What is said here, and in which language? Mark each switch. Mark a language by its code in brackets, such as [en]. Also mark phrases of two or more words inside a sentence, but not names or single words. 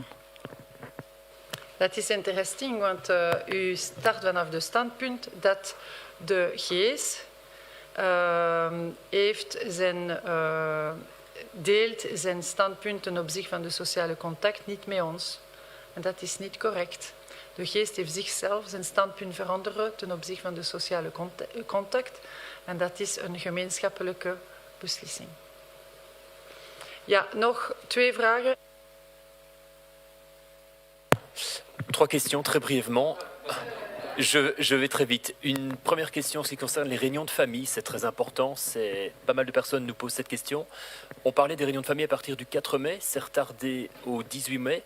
[nl] Dat is interessant, want u start vanaf de standpunt dat de GS deelt zijn standpunt ten opzichte van de sociale contact niet met ons. En dat is niet correct. De geest heeft zichzelf zijn standpunt veranderen ten opzichte van de sociale contact. En dat is een gemeenschappelijke beslissing. Ja, nog 2 vragen. [fr] Trois questions très brièvement. Je vais très vite. Une première question en ce qui concerne les réunions de famille, c'est très important. Pas mal de personnes nous posent cette question. On parlait des réunions de famille à partir du 4 mai, c'est retardé au 18 mai.